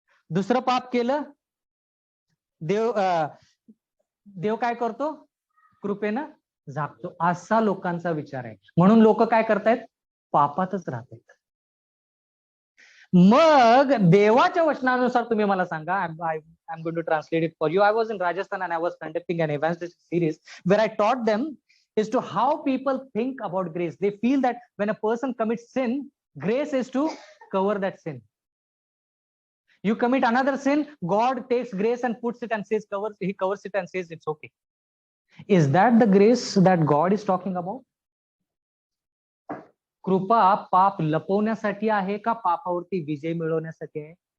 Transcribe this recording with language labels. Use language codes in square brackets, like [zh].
[mr] दुसरं पाप केलं देव काय करतो? कृपेनं झाकतो. असा लोकांचा विचार आहे. म्हणून लोक काय करतायत? पापातच राहतात. मग देवाच्या वचनानुसार तुम्ही मला सांगा. [en] I'm going to translate it for you. I was in Rajasthan and I was conducting an evangelistic series where I taught them is to how people think about grace. They feel that when a person commits sin, grace is to cover that sin. You commit another sin, God takes grace and puts it and says, he covers it and says it's okay. Is that the grace that God is talking about? [mr] कृपा पाप लपवण्यासाठी आहे का पापावरती विजय मिळवण्यासाठी आहे?